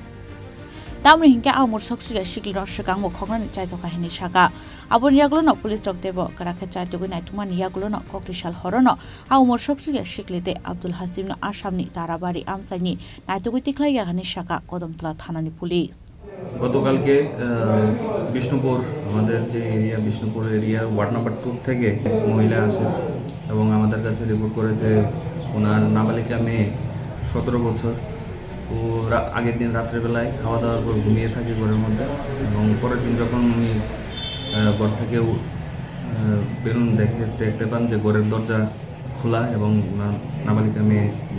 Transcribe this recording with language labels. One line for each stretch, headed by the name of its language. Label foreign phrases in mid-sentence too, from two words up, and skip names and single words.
Kok Borok: Tamni hingke Umar soksukya Sikli no swkangmo khoknani chaithoka hini saka aboni yagulo no police rok tebo karakhe chaitogui naitungmani yagulo no koktisal horono Umar soksukya Sikli te Abdul Hasim no Asamni Tarabari Amchai naitogui tiklaiya hini saka Kodamtala Thanani police
Bangla: গতকালকে বিষ্ণুপুর আমাদের যে এরিয়া বিষ্ণুপুর এরিয়া ওয়ার্ড নাম্বার 2 থেকে মহিলা আসে এবং আমাদের কাছে রিপোর্ট করে যে ওনার নাবালিকা মেয়ে 17 বছর ও আগের দিন রাতের বেলায় খাওয়া দাওয়ার পর ঘুমিয়ে থাকে ঘরের মধ্যে এবং পরের দিন যখন উনি ঘর থেকে বেরোন দেখতে পান যে ঘরের দরজা খোলা এবং নাবালিকা মেয়ে নেই।